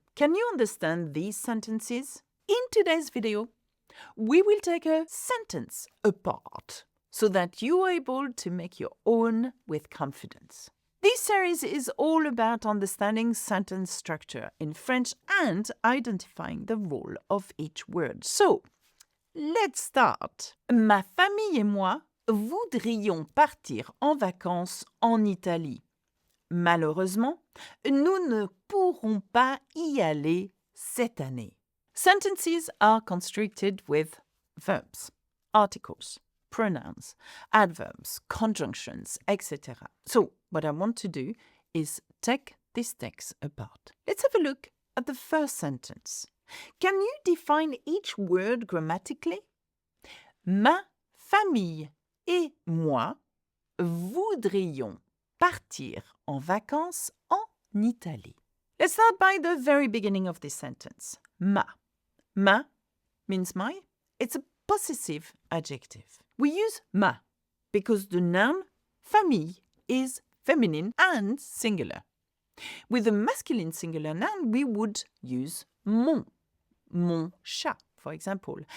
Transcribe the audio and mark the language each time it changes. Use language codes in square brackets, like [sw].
[en] Can you understand these sentences? In today's video, we will take a sentence apart so that you are able to make your own with confidence. This series is all about understanding sentence structure in French and identifying the role of each word. So, let's start. [fr] Ma famille et moi voudrions partir en vacances en Italie. Malheureusement, nous ne pourrons pas y aller cette année. [en] Sentences are constructed with verbs, articles, pronouns, adverbs, conjunctions, etc. So, what I want to do is take this text apart. Let's have a look at the first sentence. Can you define each word grammatically? [fr] Ma famille et moi voudrions partir en vacances en Italie. [en] Let's start by the very beginning of this sentence. Ma. Ma means my. It's a possessive adjective. We use ma because the noun famille is feminine and singular. With a masculine singular noun, we would use [fr] mon chat, [en] for example.